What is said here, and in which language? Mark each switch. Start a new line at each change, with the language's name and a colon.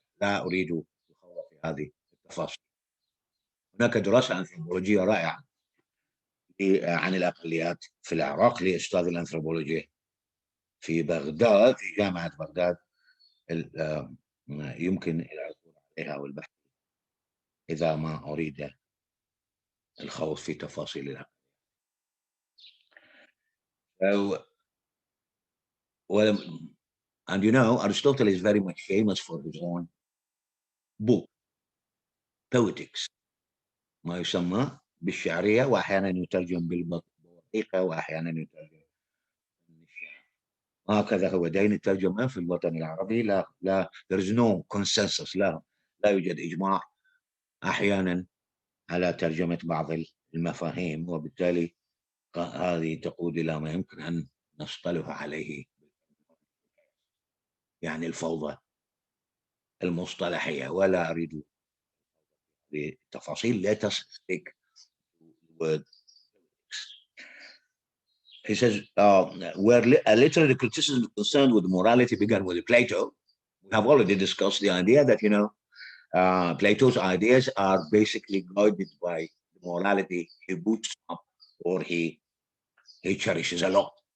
Arabic: لا أريد الخوض في هذه التفاصيل. هناك دراسة أنثروبولوجية رائعة عن الأقليات في العراق لأستاذ الأنثروبولوجيا في بغداد، في جامعة بغداد، يمكن العثور عليها والبحث إذا ما أريد الخوض في تفاصيل.
English: So, well, and you know, Aristotle is very much famous for his own book, Poetics,
Arabic: ما يسمى بالشعرية، وأحيانا يترجم بالبطيقة، وأحيانا يترجم بالشعر. هكذا هو دين الترجمة في الوطن العربي. لا
English: there is no consensus،
Arabic: لا يوجد إجماع أحيانا على ترجمة بعض المفاهيم، وبالتالي هذه تقود إلى ما يمكن أن نصطلح عليه يعني الفوضى المصطلحية، ولا أريد بتفاصيل.
English: Let us stick with. He says, where a literary criticism concerned with morality began with Plato. We have already discussed the idea that, Plato's ideas are basically guided by the morality he boosts up or he cherishes a lot.